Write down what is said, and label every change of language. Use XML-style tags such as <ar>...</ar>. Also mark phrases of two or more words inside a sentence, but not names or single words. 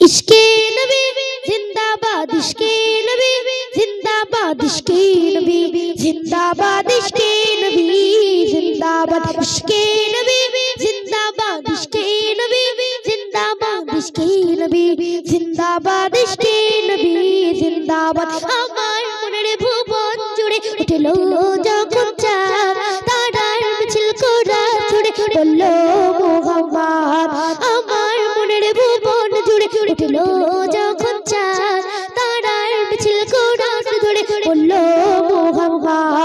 <hi>इश्के नबी जिंदाबाद, इश्के नबी जिंदाबाद, इश्के नबी जिंदाबाद, इश्के नबी जिंदाबाद, इश्के नबी जिंदाबाद, इश्के नबी जिंदाबाद, इश्के नबी जिंदाबाद, इश्के नबी जिंदाबाद।</hi> <bn>আমার মনের ভুবন জুড়ে উঠলো যখন চাঁদ, তারার মিছিল করা ছুড়ে বলল মোহাম্মদ। আমার মনের ভুবন জুড়ে উঠলো যখন চাঁদ, তারার মিছিল করা ধরে বলল মোহাম্মদ।</bn>